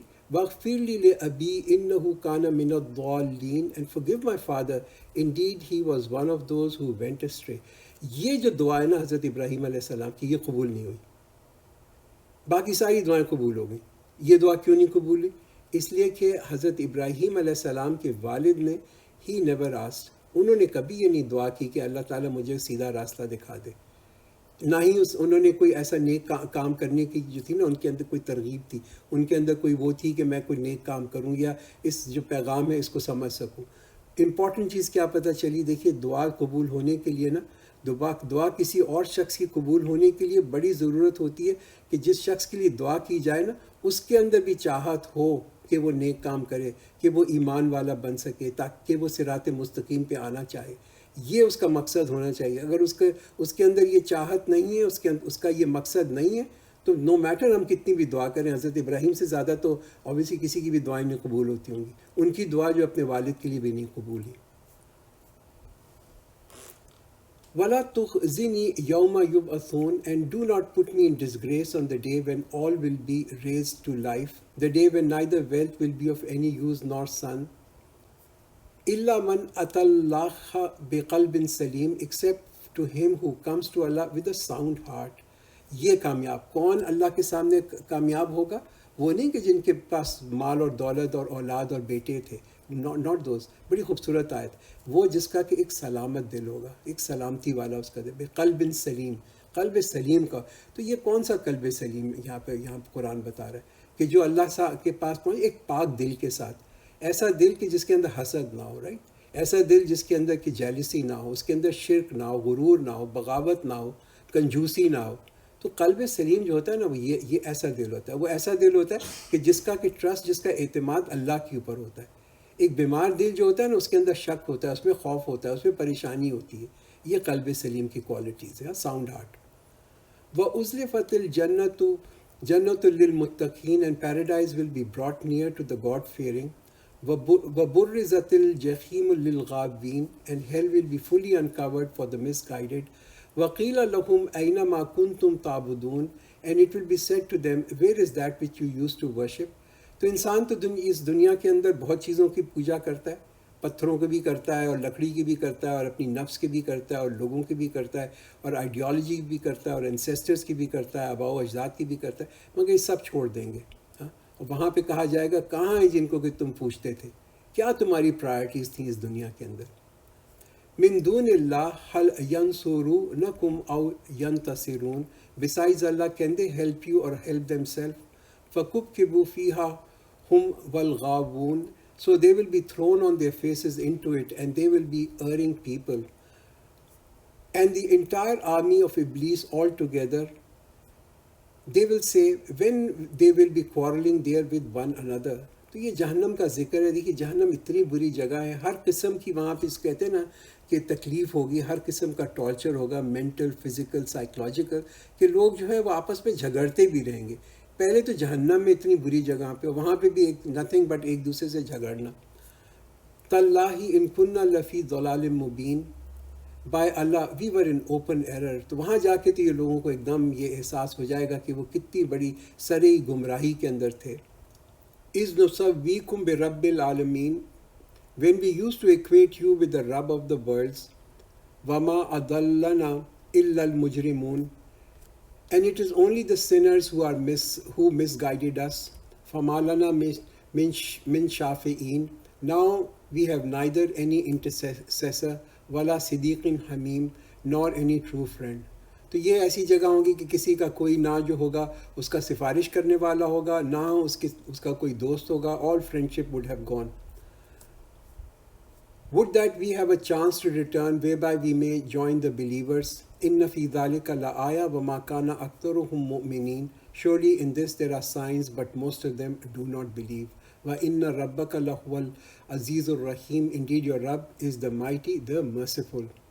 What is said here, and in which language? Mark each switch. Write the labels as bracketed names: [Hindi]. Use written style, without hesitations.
[Arabic] وَاغْفِرْ لِي لِأَبِي إِنَّهُ كَانَ مِنَ الضَّالِّينَ [English] and forgive my father, indeed he was one of those who went astray. [Urdu] یہ جو دعا ہے نا حضرت ابراہیم علیہ السلام کی، یہ قبول نہیں ہوئی. باقی ساری دعائیں قبول ہو گئیں. یہ دعا کیوں نہیں قبول ہوئی؟ اس لیے کہ حضرت ابراہیم علیہ السلام کے والد نے [English] ہی never asked, [Urdu] انہوں نے کبھی یہ نہیں دعا کی کہ اللہ تعالیٰ مجھے سیدھا راستہ دکھا دے. نہ ہی انہوں نے کوئی ایسا نیک کام کرنے کی جو تھی نا ان کے اندر کوئی ترغیب تھی، ان کے اندر کوئی وہ تھی کہ میں کوئی نیک کام کروں یا اس جو پیغام ہے اس کو سمجھ سکوں. امپورٹنٹ چیز کیا پتہ چلی؟ دیکھیے دعا قبول ہونے کے لیے نا، دعا کسی اور شخص کی قبول ہونے کے لیے بڑی ضرورت ہوتی ہے کہ جس شخص کے لیے دعا کی جائے نا اس کے اندر بھی چاہت ہو کہ وہ نیک کام کرے، کہ وہ ایمان والا بن سکے، تاکہ وہ صراط مستقیم پہ آنا چاہے. یہ اس کا مقصد ہونا چاہیے. اگر اس کے اندر یہ چاہت نہیں ہے، اس کا یہ مقصد نہیں ہے، تو [English] no matter [Urdu] ہم کتنی بھی دعا کریں، حضرت ابراہیم سے زیادہ تو اوبیسلی کسی کی بھی دعائیں نہیں قبول ہوتی ہوں گی، ان کی دعا جو اپنے والد کے لیے بھی نہیں قبول ہوئی. [Arabic] وَلَا تُخْزِنِي يَوْمَ يُبْعَثُونَ, [English] and do not put me in disgrace on the day when all will be raised to life, the day when neither wealth will be of any use nor son. [Arabic] إِلَّا مَنْ أَتَى اللَّهَ بِقَلْبٍ سَلِيمٍ, [English] except to him who comes to Allah with a sound heart. [Urdu] یہ کامیاب کون اللہ کے سامنے کامیاب ہوگا؟ وہ نہیں کہ جن کے پاس مال اور دولت اور اولاد اور بیٹے تھے، [English] Not those. [Urdu] بڑی خوبصورت آیت. وہ جس کا کہ ایک سلامت دل ہوگا، ایک سلامتی والا اس کا دل، بقلب سلیم، قلب سلیم کا. تو یہ کون سا قلب سلیم یہاں قرآن بتا رہا ہے کہ جو اللہ کے پاس پہنچے ایک پاک دل کے ساتھ. ایسا دل کہ جس کے اندر حسد نہ ہو، رائٹ، ایسا دل جس کے اندر کہ جیلسی نہ ہو، اس کے اندر شرک نہ ہو، غرور نہ ہو، بغاوت نہ ہو، کنجوسی نہ ہو. تو قلب سلیم جو ہوتا ہے نا، وہ یہ ایسا دل ہوتا ہے. وہ ایسا دل ہوتا ہے کہ جس کا کہ ٹرسٹ، جس کا اعتماد اللہ کے اوپر ہوتا ہے. ایک بیمار دل جو ہوتا ہے نا، اس کے اندر شک ہوتا ہے، اس میں خوف ہوتا ہے، اس میں پریشانی ہوتی ہے. یہ قلب سلیم کی کوالٹیز ہے، [English] Sound heart. [Arabic] وَأُزْلِفَتِ الْجَنَّةُ جَنَّةٌ لِّلْمُتَّقِينَ, [English] and paradise will be brought near to the God-fearing. [Arabic] وَبُرِّزَتِ الْجَحِيمُ لِلْغَاوِينَ, [English] and hell will be fully uncovered for the misguided. [Arabic] وَقِيلَ لَهُمْ أَيْنَ مَا كُنْتُمْ تَعْبُدُونَ, [English] and it will be said to them, where is that which you used to worship. [Urdu] تو انسان تو اس دنیا کے اندر بہت چیزوں کی پوجا کرتا ہے، پتھروں کی بھی کرتا ہے، اور لکڑی کی بھی کرتا ہے، اور اپنی نفس کی بھی کرتا ہے، اور لوگوں کی بھی کرتا ہے، اور آئیڈیالوجی کی بھی کرتا ہے، اور انسیسٹرز کی بھی کرتا ہے، آباء و اجداد کی بھی کرتا ہے. مگر یہ سب چھوڑ دیں گے. اور وہاں پہ کہا جائے گا کہاں ہیں جن کو کہ تم پوچھتے تھے، کیا تمہاری پرائرٹیز تھیں اس دنیا کے اندر. [Arabic] من دون اللہ حل ینصرونکم او ینتصرون, [English] besides Allah can they help you or help themselves. [Arabic] فَكُبْكِبُوا فِيهَا هُمْ وَالْغَاوُونَ, [English] so they will be thrown on their faces into it and they will be erring people. And the entire army of Iblis all together, they will say when they will be quarreling there with one another. [Urdu] تو یہ جہنم کا ذکر ہے. دیکھیے جہنم اتنی بری جگہ ہے، ہر قسم کی وہاں پہ اس کہتے ہیں نا کہ تکلیف ہوگی، ہر قسم کا ٹارچر ہوگا، مینٹل، فزیکل، سائیکولوجیکل، کہ لوگ جو ہے وہ آپس میں جھگڑتے بھی رہیں گے. پہلے تو جہنم میں اتنی بری جگہ پہ، وہاں پہ بھی [English] nothing but [Urdu] ایک دوسرے سے جھگڑنا. [Arabic] تاللہ ان کننا لفی ضلال مبین, [English] By Allah we were in open error. [Urdu] تو وہاں جا کے تو یہ لوگوں کو ایک دم یہ احساس ہو جائے گا کہ وہ کتنی بڑی سرئی گمراہی کے اندر تھے. [Arabic] اِذْ نُسَوِّيكُمْ بِرَبِّ الْعَالَمِينَ, [English] when we used to equate you with the Rabb of the worlds. [Arabic] وَمَا أَضَلَّنَا إِلَّا الْمُجْرِمُونَ, [English] and it is only the sinners who misguided us. [Arabic] فَمَا لَنَا مِن شَافِعِينَ, [English] now we have neither any intercessor [Arabic] وَلَا صِدِيقٍ حَمِيمٍ, [English] nor any true friend. [Urdu] تو یہ ایسی جگہ ہوں گی کہ کسی کا کوئی نہ جو ہوگا اس کا سفارش کرنے والا ہوگا، نہ اس کا کوئی دوست ہوگا. [English] all friendship would have gone. would that we have a chance to return whereby we may join the believers. [Arabic] inna fi dhalika la aya wa ma kana aktharuhum mu'minin, [English] surely in this there are signs but most of them do not believe. [Arabic] wa inna rabbaka lahuwal azizur rahim, [English] indeed your Rabb is the mighty, the merciful.